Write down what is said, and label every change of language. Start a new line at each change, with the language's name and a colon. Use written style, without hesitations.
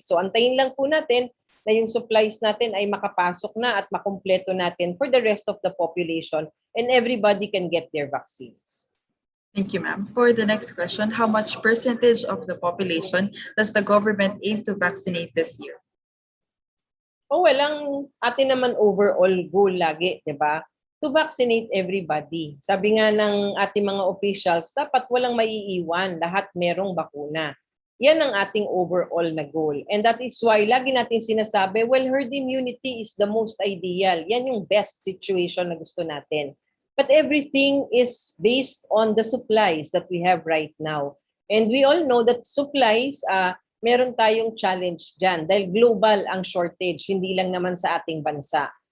Filipino: So antayin lang po natin na yung supplies natin ay makapasok na at makumpleto natin
English: for the rest of the population and everybody can get their vaccines. Thank you, ma'am. For the next question, how much percentage of the population does the government aim to vaccinate this year?
Filipino: Oh, well, ang atin naman overall goal lagi, di ba?
English: To vaccinate everybody.
Filipino: Sabi nga ng ating mga officials, dapat walang maiiwan, lahat merong bakuna. Yan ang ating overall na goal.
English: And that is why
Filipino: lagi natin sinasabi,
English: well, herd immunity is the most ideal.
Filipino: Yan yung
English: best situation
Filipino: na gusto natin.
English: But everything is based on the supplies that we have right now. And we all know that supplies,
Filipino: meron tayong challenge dyan dahil global ang shortage, hindi lang naman sa ating bansa.